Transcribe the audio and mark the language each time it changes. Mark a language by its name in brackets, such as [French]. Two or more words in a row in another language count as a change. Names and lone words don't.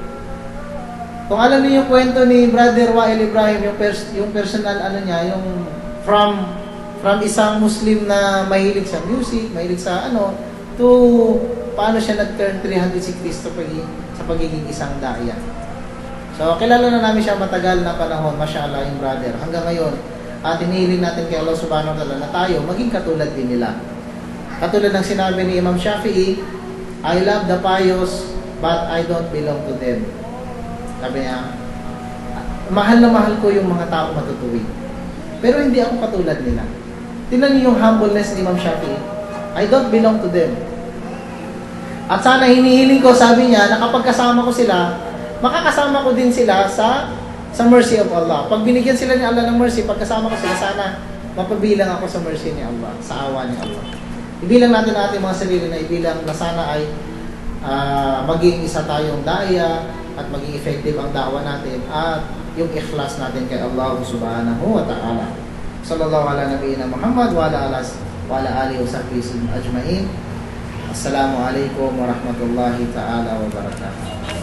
[Filipino] Kung alam niyo yung kwento ni Brother Wael Ibrahim, yung personal niya, yung from isang Muslim na mahilig sa music, mahilig sa to paano siya nag-turn 360 sa pagiging isang da'ya. So, kilala na namin siya matagal na panahon, mashallah, yung brother. Hanggang ngayon, at hinihiling natin kay Allah [Arabic] سبحانه وتعالى [Filipino] na tayo maging katulad din nila. Katulad ng sinabi ni Imam Shafi'i, [English] I love the pious, but I don't belong to them. [Filipino] Sabi niya, mahal na mahal ko yung mga tao matutuwid. Pero hindi ako katulad nila. Tingnan niyo yung humbleness ni Imam Shafi'i. [English] I don't belong to them. [Filipino] At sana hinihiling ko, sabi niya, na kapag kasama ko sila, makakasama ko din sila sa [English] mercy of Allah. [Filipino] Pag binigyan sila ni Allah ng mercy, pagkasama ko sila, sana mapabilang ako sa mercy ni Allah, sa awa ni Allah. Ibilang natin ang ating mga sarili na ibilang na sana ay maging isa tayong daya at maging effective ang da'wa natin at yung ikhlas natin kay Allah [Arabic] سبحانه وتعالى. صلى الله على نبينا محمد وعلى آله وصحبه أجمعين. السلام عليكم ورحمة الله تعالى وبركاته.